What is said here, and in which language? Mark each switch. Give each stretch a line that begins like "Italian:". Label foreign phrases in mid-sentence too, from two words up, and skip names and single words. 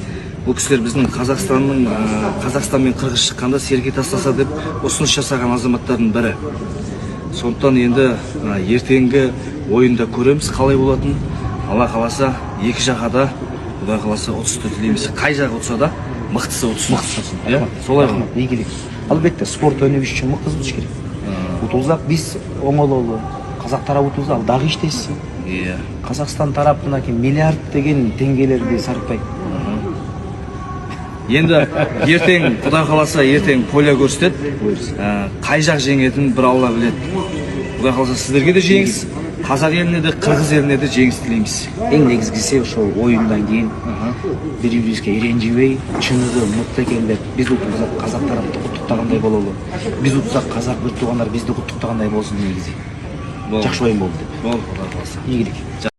Kazakh: Бұл кісілер біздің Қазақстан мен Қырғыз шыққанда серке тастаса деп ұсыныс жасаған азаматтардың бірі. Сондықтан енді ертеңгі ойында көреміз қалай болатын. Алла қаласа екі жаққа да Құдай қаласа ұтысты тілейміз. Қай жағы ұтса да мықтысы ұтсын. Солай ғой. Игілік.
Kyrgyz: Албетте спорт өнүгүш үчүн мыкты болуш керек. Утулсак биз оңололу. Казак тарап утулса ал дагы иштесин. Казакстан тарапына миллиард деген теңгелерди сарптайт.
Kazakh: Енді ертең Құдай қаласа ертең поля көрсетет. Қай жақ жеңетінін бір Алла біледі. Құдай қаласа сіздерге де жеңіс, қазақ еліне де, қырғыз еліне де жеңіс тілейміз.
Kyrgyz: Эң негизгиси ошол оюндан кийин бири-бирибизге иренжибей, чыныгы мыкты экен деп биз казак тарапты куттуктагандай бололу. Биз утсак казак бир туугандар бизди куттуктагандай болсун негизи. Жакшы оюн болду деп. Болду,
Kazakh: Құдай қаласа.
Kyrgyz: Ийгилик.